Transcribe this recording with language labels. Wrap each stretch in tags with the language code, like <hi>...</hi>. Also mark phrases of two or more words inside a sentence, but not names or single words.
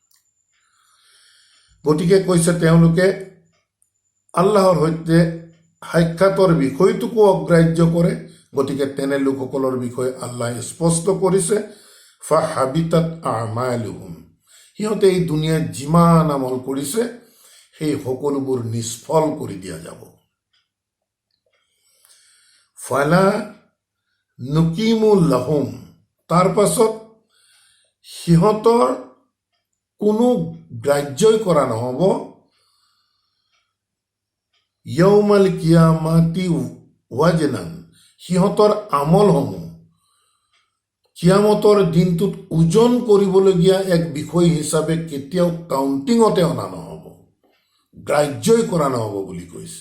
<as>গতিকে কৈছে তেওঁলোকে আল্লাহৰ সৈতে সাক্ষাতৰ বিষয়টোকো অগ্ৰাহ্য কৰে। গতিকে তেনে লোকসকলৰ বিষয়ে আল্লাহে স্পষ্ট কৰিছে,</as> <ar>فحبطت أعمالهم,</ar> <as>সিহঁতে এই দুনিয়াত যিমান আমল কৰিছে সেই সকলোবোৰ নিষ্ফল কৰি দিয়া যাব।</as> <ar>فلا نقيم لهم,</ar> <as>তাৰ পাছত সিহঁতৰ কোনো গ্ৰাহ্যই কৰা নহ'ব</as> <ar>يوم القيامة وزنا,</ar> <as>সিহঁতৰ আমলসমূহ কিয়ামতৰ দিনটোত ওজন কৰিবলগীয়া এক বিষয় হিচাপে কেতিয়াও কাউণ্টিঙতে অনা নহ'ব, গ্ৰাহ্যই কৰা নহ'ব বুলি কৈছে।</as>